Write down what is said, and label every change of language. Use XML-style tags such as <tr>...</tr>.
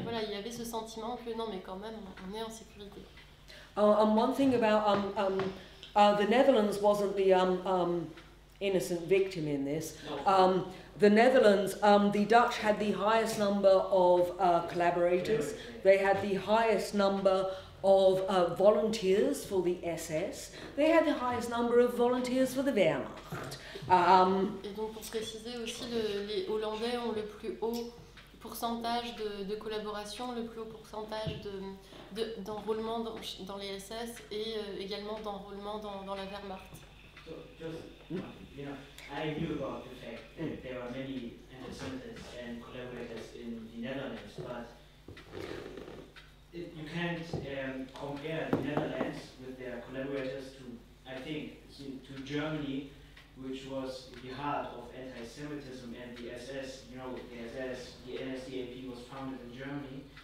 <fr>Voilà, il y avait ce sentiment que non, mais quand même, on est en sécurité.</fr> <en>And one thing about the Netherlands wasn't the innocent victim in this. The Netherlands, the Dutch had the highest number of collaborators. They had the highest number of volunteers for the SS. They had the highest number of volunteers for the Wehrmacht.</en> <fr>Et donc pour préciser aussi, les Hollandais ont le plus haut pourcentage de collaboration, le plus haut pourcentage d'enrôlement dans les SS et également d'enrôlement dans la Wehrmacht.</fr> <en>So just, I knew about the fact that there are many anti-Semites and collaborators in the Netherlands, but you can't compare the Netherlands with their collaborators to, I think, to Germany, which was the heart of anti-Semitism, and the SS, the SS, the NSDAP was founded in Germany.</en>